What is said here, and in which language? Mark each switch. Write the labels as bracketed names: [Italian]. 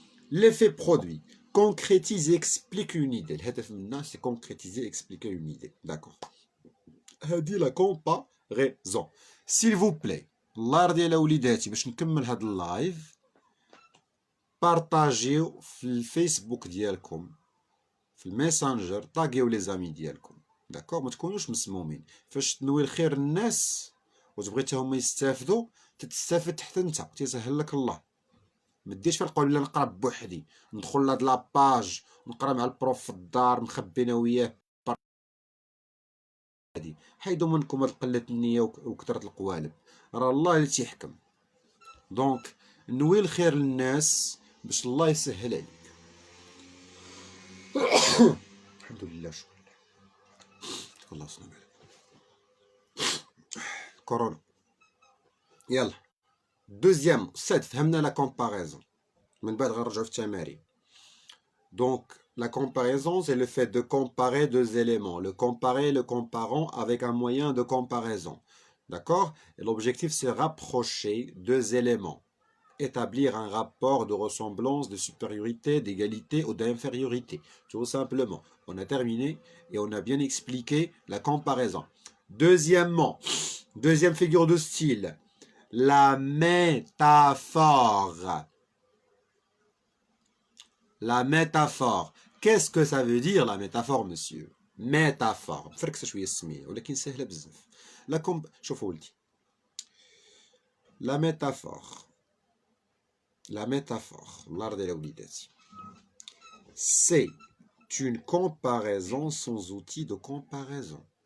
[French] L'effet produit concrétise et explique une idée. [Arabic] الهدف منها [French] c'est concrétiser expliquer une idée. D'accord. [Arabic] هذه [French] la comparaison. [Arabic] S'il vous plaît الله يرضي على وليداتي باش نكمل هذا اللايف بارطاجيو في الفيسبوك ديالكم في الميسنجر طاقيو لي زامي ديالكم. داكور ما تكونوش مسمومين فاش تنوي الخير للناس وتبغي حتى هما يستافدوا تستافد حتى انت تيسهل لك الله. ما ديرش في القول لا نقرا بوحدي ندخل لهاد لاباج نقرا مع البروف في الدار مخبي انا وياه هادي. حيدوا منكم هاد قله النيه وكثره القوالب راه الله اللي تيحكم. دونك نوي الخير للناس باش الله يسهل عليك. الحمد لله شكرا الله يصنع كورونا. يلا دوزيام ساد فهمنا لا كومباريزون من بعد غنرجعو في التمارين. [French] Donc, la comparaison, c'est le fait de comparer deux éléments. Le comparer, le comparant avec un moyen de comparaison. D'accord? Et l'objectif, c'est rapprocher deux éléments. Établir un rapport de ressemblance, de supériorité, d'égalité ou d'infériorité. Tout simplement. On a terminé et on a bien expliqué la comparaison. Deuxièmement, deuxième figure de style, la métaphore. La métaphore. Qu'est-ce que ça veut dire la métaphore, monsieur? métaphore. [Arabic] فركسة شوية السمية ولكن سهلة بزاف. شوفوا ولدي. [French] La métaphore. [Arabic] الله يرضي على وليداتي. [French] C'est une comparaison sans outil de comparaison.